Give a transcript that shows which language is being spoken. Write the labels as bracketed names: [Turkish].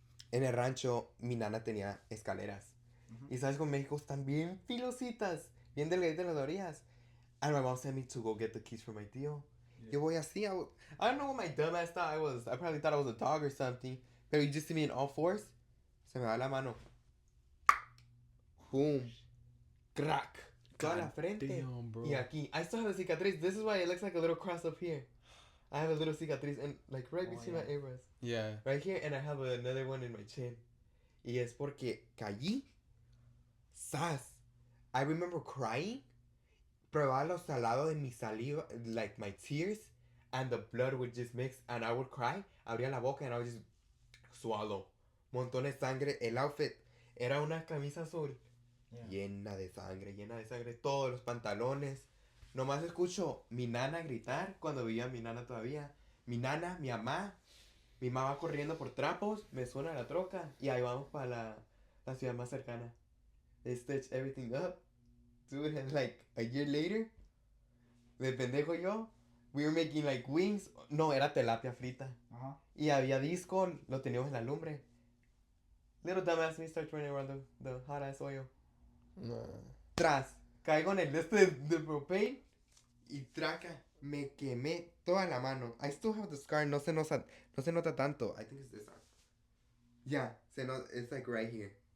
[Spanish] En el rancho, mi nana tenía escaleras. Y sabes, con México están bien filositas, bien delgaditas las orillas. [English] And my mom sent me to go get the keys from my tío. Yeah. [Spanish] Yo voy así, [English] I don't know what my dumb ass thought I was. I probably thought I was a dog or something. Pero you just see me in all fours. [Spanish] Se me va la mano. Boom. Crack. Toda la frente. [English] Damn, bro. [Spanish] Y aquí. [English] I still have a cicatriz. This is why it looks like a little cross up here. I have a little cicatriz and like right between my eyebrows. Yeah. Right here, and I have another one in my chin. [Spanish] Y es porque caí. [English] Sas. I remember crying. [Spanish] Probaba lo salado de mi saliva, [English] like my tears, and the blood would just mix, and I would cry. [Spanish] Abría la boca [English] and I would just swallow. [Spanish] Montones de sangre. El outfit era una camisa azul. Llena de sangre. Todos los pantalones. Nomás escucho mi nana gritar cuando vivía mi nana todavía. Mi nana, mi mamá. Mi mamá va corriendo por trapos. Me suena la troca. Y ahí vamos para la ciudad más cercana. [English] They stitched everything up. Dude, and like a year later, [Spanish] de pendejo yo, [English] we were making like wings. [Spanish] No, era tilapia frita. Y había disco, lo teníamos en la lumbre. [English] Little dumbass me starts running around the hot ass oil. [Spanish] Tras, caigo en el de propane y traca, me quemé toda la mano. [English] I still have the scar, [Spanish] no se nota tanto. [English] I think it's this one. Yeah, it's like right here.